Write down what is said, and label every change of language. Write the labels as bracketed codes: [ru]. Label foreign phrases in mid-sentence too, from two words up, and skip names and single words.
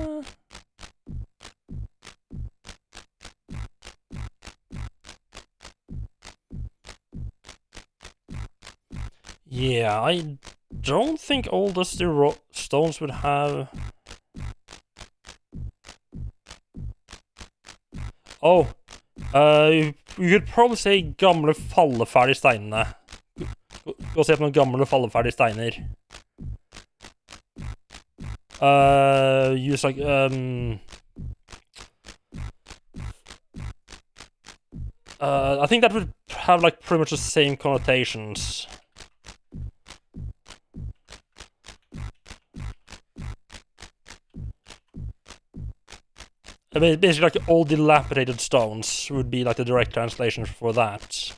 [en] Yeah, I don't think all dusty stones would have... Oh, you could probably say [no] gamle falleferdige steinene. Gå og se på noen gamle falleferdige steiner. [en] Use like, I think that would have like pretty much the same connotations. I mean, basically like old dilapidated stones would be like the direct translation for that.